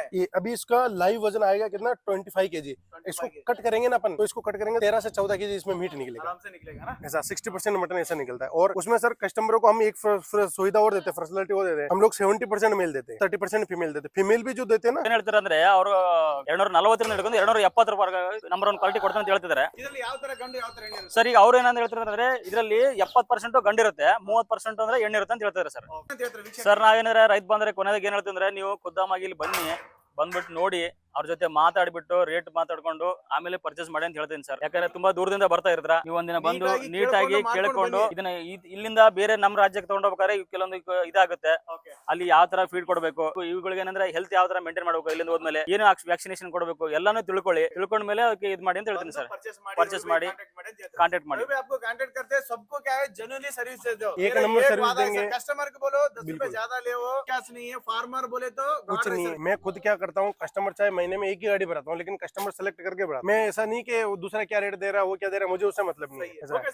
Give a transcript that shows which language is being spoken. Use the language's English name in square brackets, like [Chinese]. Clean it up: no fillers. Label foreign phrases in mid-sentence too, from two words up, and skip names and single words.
[Hindi] ये अभी इसका लाइव वजन आएगा कितना 25 केजी। इसको कट करेंगे ना अपन, तो इसको कट करेंगे 13 से 14 केजी इसमें मीट निकलेगा, आराम से निकलेगा ना। ऐसा 60% मटन ऐसा निकलता है। और उसमें सर कस्टमरों को हम एक सुविधा और देते हैं, फैसिलिटी और देते हैं। हम लोग 70% मेल देते हैं, 30% फीमेल देते हैं। फीमेल भी जो देते हैं ना, [Kannada] ಏನ್ ಹೇಳ್ತಾರೆ ಅಂದ್ರೆ ಅವರು 240 ಹಿಡ್ಕೊಂಡು 270 ರೂಪಾಯಿ ನಂಬರ್ 1 ಕ್ವಾಲಿಟಿ ಕೊಡ್ತೀನಿ ಅಂತ ಹೇಳ್ತಿದ್ದಾರೆ. ಇದರಲ್ಲಿ ಯಾವ ತರ ಗಂಡು ಯಾವ ತರ ಹೆಣ್ಣು ಇರುತ್ತೆ? ಸರ್ ಈಗ ಅವ್ರು ಏನಂತ ಹೇಳ್ತಾರೆ ಅಂದ್ರೆ ಇದರಲ್ಲಿ 70% ಗಂಡಿರುತ್ತೆ, 30% ಅಂದ್ರೆ ಹೆಣ್ಣಿರುತ್ತೆ ಅಂತ ಹೇಳ್ತಾರೆ ಸರ್. ಅಂತ ಹೇಳ್ತಾರೆ ವೀಕ್ಷಕ. ಸರ್ ನಾವೇನಾರ ರೈತ ಬಂದ್ರೆ ಕೊನೆಗೆ ಏನ್ ಹೇಳ್ತೀವಿ ಅಂದ್ರೆ ನೀವು ಖುದ್ದಾಮಾಗಿ ಇಲ್ಲಿ ಬನ್ನಿ, ಬಂದ್ಬಿಟ್ಟು ನೋಡಿ, ಅವ್ರ ಜೊತೆ ಮಾತಾಡ್ಬಿಟ್ಟು ರೇಟ್ ಮಾತಾಡ್ಕೊಂಡು ಆಮೇಲೆ ಪರ್ಚೇಸ್ ಮಾಡಿ ಅಂತ ಹೇಳ್ತೀನಿ ಸರ್. ಯಾಕಂದ್ರೆ ತುಂಬಾ ದೂರದಿಂದ ಬರ್ತಾ ಇರ್ತಾರ, ನೀವು ಒಂದಿನ ಬಂದು ನೀಟಾಗಿ ಕೇಳ್ಕೊಂಡು ಇದನ್ನ ಇಲ್ಲಿಂದ ಬೇರೆ ನಮ್ಮ ರಾಜ್ಯಕ್ಕೆ ತಗೊಂಡೋಗ್ಬೇಕಾದ್ರೆ ಕೆಲವೊಂದು ಇದಾಗುತ್ತೆ. ಅಲ್ಲಿ ಯಾವ ತರ ಫೀಡ್ ಕೊಡಬೇಕು, ಇವುಗಳಿಗೆ ಏನಂದ್ರೆ ಹೆಲ್ತ್ ಯಾವ ತರ ಮೇಂಟೈನ್ ಮಾಡಬೇಕು, ಇಲ್ಲಿಂದ ಹೋದ್ಮೇಲೆ ಏನು ವ್ಯಾಕ್ಸಿನೇಷನ್ ಕೊಡಬೇಕು ಎಲ್ಲಾನು ತಿಳ್ಕೊಂಡ ಮೇಲೆ ಅದಕ್ಕೆ ಇದು ಮಾಡಿ ಅಂತ ಹೇಳ್ತೀನಿ ಸರ್. ಪರ್ಚೇಸ್ ಮಾಡಿ ಕಾಂಟ್ಯಾಕ್ಟ್ ಮಾಡಿ. [Hindi] आपको कांटेक्ट करते हैं, सबको क्या है [English] genuinely service [Hindi] दे दो। एक नंबर सर्विस देंगे। कस्टमर को बोलो 10 रुपए ज्यादा ले, वो क्या नहीं है। फार्मर बोले तो कुछ नहीं है। मैं खुद क्या करता हूँ, कस्टमर चाहे महीने में एक ही गाड़ी भराता हूँ लेकिन [English] customer select [Hindi] करके भरा। मैं ऐसा नहीं कि दूसरा क्या रेट दे रहा है वो क्या दे रहा है, मुझे उससे मतलब नहीं है।